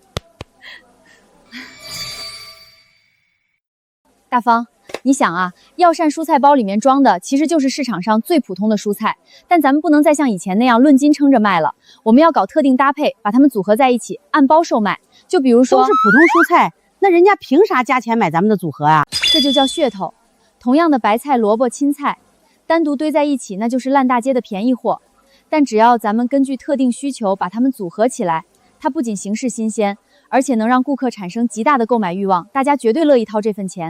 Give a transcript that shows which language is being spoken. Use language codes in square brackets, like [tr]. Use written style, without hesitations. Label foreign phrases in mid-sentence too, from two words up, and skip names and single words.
[zh] 大方，你想啊，药膳蔬菜包里面装的其實就是市場上最普通的蔬菜，但咱們不能再像以前那樣論斤稱着賣了，我們要搞特定搭配，把它們組合在一起，按包售賣。就比如說，都是普通蔬菜，那人家憑啥加錢買咱們的組合啊？這就叫噱頭。同樣的白菜、蘿蔔、青菜，單獨堆在一起，那就是爛大街的便宜貨。但只要咱們根據特定需求把它們組合起來，它不僅形式新鮮，而且能讓顧客產生極大的購買慾望，大家絕對樂意掏這份錢。